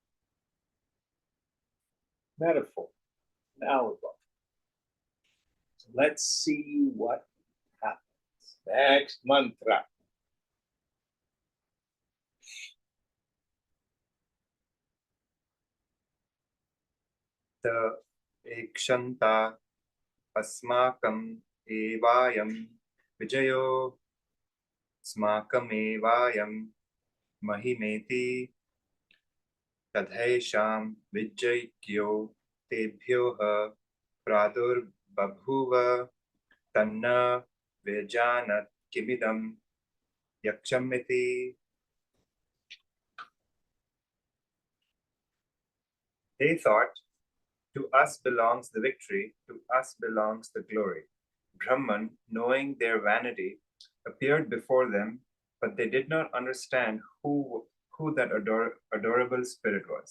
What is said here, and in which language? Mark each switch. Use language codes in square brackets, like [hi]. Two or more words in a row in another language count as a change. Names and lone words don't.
[en] Metaphor, analogy. So let's see what happens. Next mantra. [sa] त ऐक्षन्त अस्माकम् एवायम् विजयो ऽस्माकम् एवायम् महिमेति तद्धैषाम् विजज्ञौ तेभ्यो ह प्रादुर्बभूव तन्न व्यजानत किमिदम् यक्षमिति. [en] They thought, to us belongs the victory, to us belongs the glory. Brahman, knowing their vanity, appeared before them, but they did not understand who that adorable spirit was.